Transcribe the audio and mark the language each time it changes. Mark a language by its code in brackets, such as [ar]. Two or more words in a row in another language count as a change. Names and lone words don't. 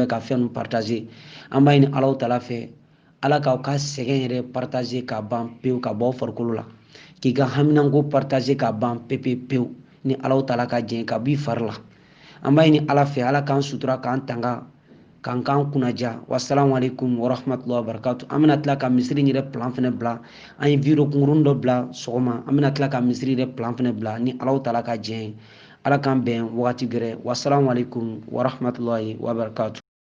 [bm] ka fɛn ninnu partager an b'a ɲini Alahu Taala fɛ ala k'aw ka sɛgɛn yɛrɛ partager ka ban pewu ka bɔ farikolo la k'i ka haminanko partager ka ban pewu ni Alahu Taala ka jɛn ka b'i fari la an b'a ɲini ala fɛ ala k'an sutura k'an tanga k'an kunnaja [ar] والسلام عليكم ورحمة الله وبركاته [bm] an bɛna tila ka misiri yɛrɛ plan fɛnɛ bila an ye video kunkurun dɔ bila sɔgɔma an bɛna tila ka misiri yɛrɛ plan fɛnɛ bila ni Alahu Taala ka jɛn ala k'an bɛn wagati gɛrɛ [ar] والسلام عليكم ورحمة الله وبركاته